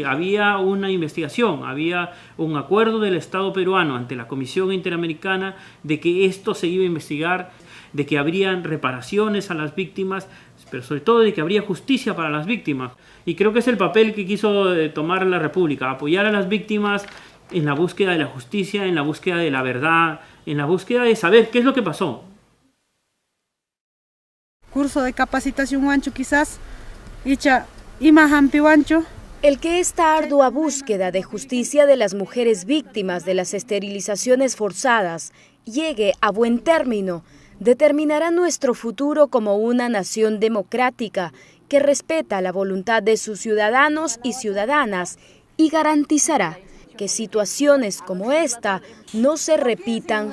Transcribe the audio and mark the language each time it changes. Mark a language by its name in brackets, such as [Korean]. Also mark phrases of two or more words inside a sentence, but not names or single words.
[Spanish] Había una investigación, había un acuerdo del Estado peruano ante la Comisión Interamericana de que esto se iba a investigar, de que habrían reparaciones a las víctimas, pero sobre todo de que habría justicia para las víctimas. Y creo que es el papel que quiso tomar la República, apoyar a las víctimas en la búsqueda de la justicia, en la búsqueda de la verdad, en la búsqueda de saber qué es lo que pasó. Curso de capacitación [Quechua] huancho quizás, icha ima hampi huancho. [Spanish] El que esta ardua búsqueda de justicia de las mujeres víctimas de las esterilizaciones forzadas llegue a buen término determinará nuestro futuro como una nación democrática que respeta la voluntad de sus ciudadanos y ciudadanas y garantizará que situaciones como esta no se repitan jamás.